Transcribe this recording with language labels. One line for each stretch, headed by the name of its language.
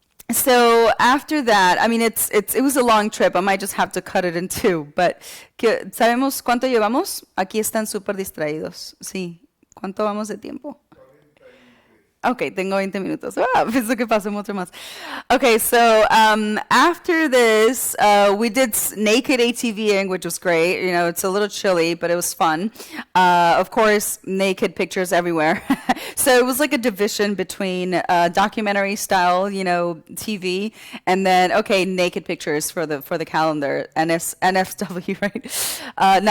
English: So after that, I mean, it was a long trip. I might just have to cut it in two.
Spanish: But, ¿sabemos cuánto llevamos? Aquí están súper distraídos. Sí. ¿Cuánto vamos de tiempo? Ok, tengo 20 minutos. Ah, pensé que pasó mucho más.
English: Okay, so after this, we did naked ATVing, which was great. You know, it's a little chilly, but it was fun. Of course, naked pictures everywhere. So it was like a division between documentary style, you know, TV, and then naked pictures for the calendar, NFW, right?